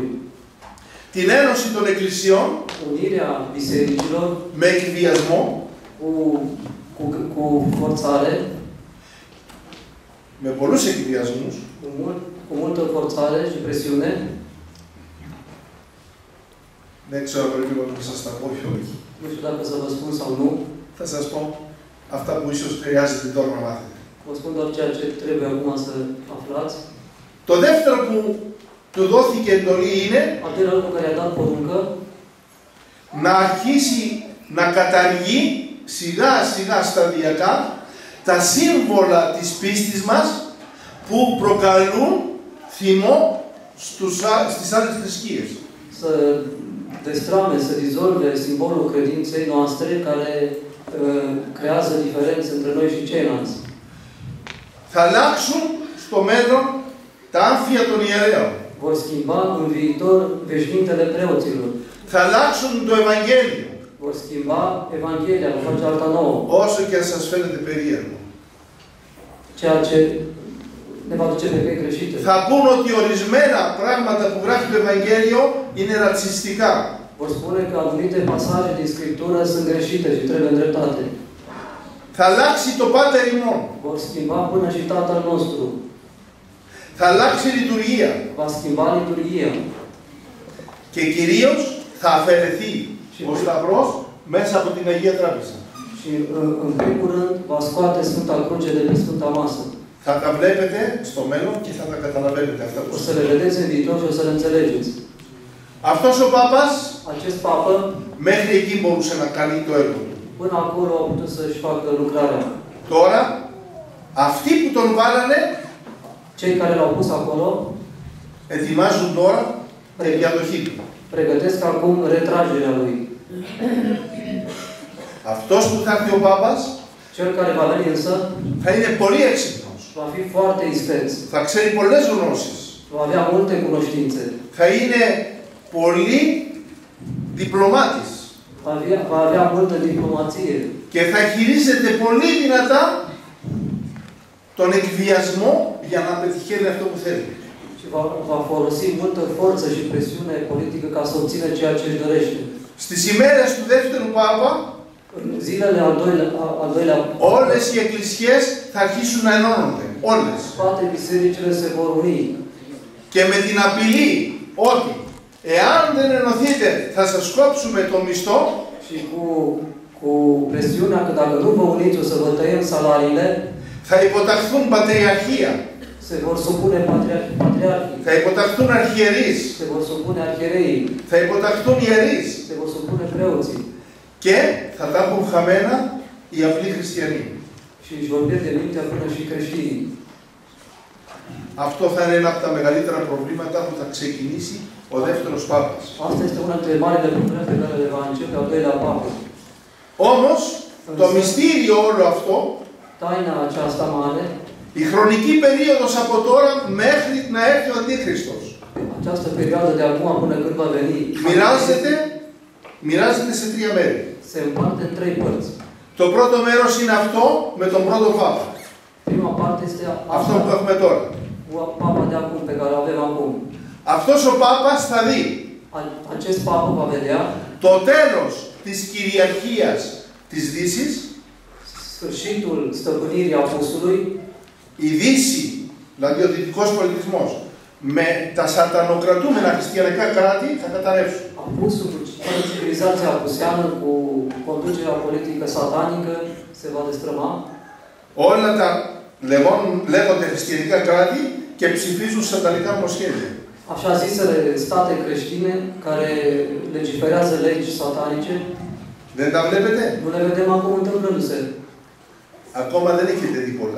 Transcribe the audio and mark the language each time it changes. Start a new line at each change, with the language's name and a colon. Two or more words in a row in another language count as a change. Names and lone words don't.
Greek: Την ένωση των εκκλησιών
Romanian: Unirea bisericilor
Greek: με εκβιασμό,
Romanian: cu forțare,
Greek: με πολλούς εκβιασμούς,
Romanian: cu multă forțare și presiune.
Greek: δεν ξέρω πρέπει να σας τα πω ή όχι.
Romanian: Nu știu dacă să vă spun sau nu.
Greek: Θα σας πω αυτά που ίσως χρειάζεται τώρα να μάθετε.
Romanian: Vă spun doar ceea ce trebuie acum să aflați.
Greek: Το δεύτερο που του δόθηκε εντολή είναι
Romanian: Al doilea lucru care a dat poruncă
Greek: να αρχίσει να καταργεί σιγά σιγά σταδιακά τα σύμβολα της πίστης μας που προκαλούν θυμό στις άλλες θρησκείες.
Romanian: să destrame, să dizolve simbolul credinței noastre care creează diferențe între noi și ceilalți.
Greek: Θα αλλάξουν στο μέλλον τα άμφια των ιερέων.
Romanian: Vor schimba în viitor veșmintele preoților.
Greek: Θα αλλάξουν το Ευαγγέλιο.
Romanian: Vor schimba Evanghelia, vor face alta nouă.
Greek: Όσο και αν σας φαίνεται περίεργο.
Romanian: Ceea ce ne va duce pe căi greșite.
Greek: Θα πούν ότι ορισμένα πράγματα που γράφει το Ευαγγέλιο είναι ρατσιστικά.
Romanian: Vor spune că anumite pasaje din Scriptură sunt greșite și trebuie îndreptate.
Greek: Θα αλλάξει το Πάτερ ημών.
Romanian: Vor schimba până și Tatăl nostru.
Greek: Θα αλλάξει η λειτουργία.
Romanian: Va schimba liturghia.
Greek: Και κυρίως θα αφαιρεθεί ο Σταυρός μέσα από την Αγία Τράπεζα.
Romanian: Și în primul rând va scoate Sfânta Cruce de pe Sfânta Masă.
Greek: Θα τα βλέπετε στο μέλλον και θα τα καταλαβαίνετε αυτά που
Romanian: O să le vedeți în viitor și o să le înțelegeți.
Greek: Αυτός ο Πάπας
Romanian: Acest papă,
Greek: μέχρι εκεί μπορούσε να κάνει το έργο του.
Romanian: până acolo a putut să-și facă lucrarea.
Greek: Τώρα, αυτοί που τον βάλανε
Romanian: Cei care l-au pus acolo
Greek: ετοιμάζουν τώρα τη διαδοχή του.
Romanian: pregătesc acum retragerea lui.
Greek: Αυτός που θα έρθει ο Πάπας
Romanian: Cel care va veni însă
Greek: θα είναι πολύ έξυπνος.
Romanian: va fi foarte isteț.
Greek: Θα ξέρει πολλές γνώσεις.
Romanian: Va avea multe cunoștințe.
Greek: Θα είναι πολύ διπλωμάτης.
Romanian: Va avea multă diplomație.
Greek: Και θα χειρίζεται πολύ δυνατά τον εκβιασμό για να πετυχαίνει αυτό που θέλει.
Romanian: Și va folosi multă forță și presiune politică ca să obțină ceea ce își dorește.
Greek: Στις ημέρες του δεύτερου Πάπα,
Romanian: În zilele al doilea
Greek: όλες οι εκκλησίες θα αρχίσουν να ενώνονται. Όλες.
Romanian: toate bisericile se vor uni.
Greek: Και με την απειλή ότι εάν δεν ενωθείτε θα σας κόψουμε το μισθό,
Romanian: Și cu presiunea că dacă nu vă uniți o să vă tăiem salariile,
Greek: θα υποταχθούν πατριαρχία,
Romanian: se vor supune patriarhii,
Greek: θα υποταχθούν αρχιερείς,
Romanian: se vor supune arhiereii,
Greek: θα υποταχθούν ιερείς
Romanian: se vor supune preoții
Greek: και θα τα έχουν χαμένα οι απλοί χριστιανοί.
Romanian: și își vor pierde mintea până și creștinii.
Greek: αυτό θα είναι ένα από τα μεγαλύτερα προβλήματα που θα ξεκινήσει ο δεύτερος Πάπας.
Romanian: Asta este una dintre marile probleme pe care le va începe al doilea papă.
Greek: Όμως, το μυστήριο όλο αυτό,
Romanian: Taina aceasta mare,
Greek: η χρονική περίοδος από τώρα μέχρι να έρθει ο Αντίχριστος,
Romanian: această perioadă de acum până când va veni,
Greek: μοιράζεται σε τρία μέρη.
Romanian: se împarte în trei părți.
Greek: Το πρώτο μέρος είναι αυτό με τον πρώτο Πάπα.
Romanian: Prima parte este
Greek: Αυτό που
Romanian: asta,
Greek: έχουμε τώρα.
Romanian: papa de acum, pe care o avem acum.
Greek: Αυτός ο Πάπας θα δει
Romanian: Acest papă va vedea
Greek: το τέλος της κυριαρχίας της Δύσης,
Romanian: sfârșitul stăpânirii apostolului,
Greek: η Δύση, δηλαδή ο δυτικός πολιτισμός, με τα σατανοκρατούμενα χριστιανικά κράτη θα καταρρεύσουν.
Romanian: apusul, civilizația apuseană cu conducerea politică satanică se va destrăma.
Greek: Όλα τα λέγονται χριστιανικά κράτη και ψηφίζουν σατανικά νομοσχέδια.
Romanian: Așa zisele state creștine care legiferează legi satanice,
Greek: Δεν τα βλέπετε?
Romanian: nu le vedem acum întâmplându-se.
Greek: Ακόμα δεν έχετε δει πολλά.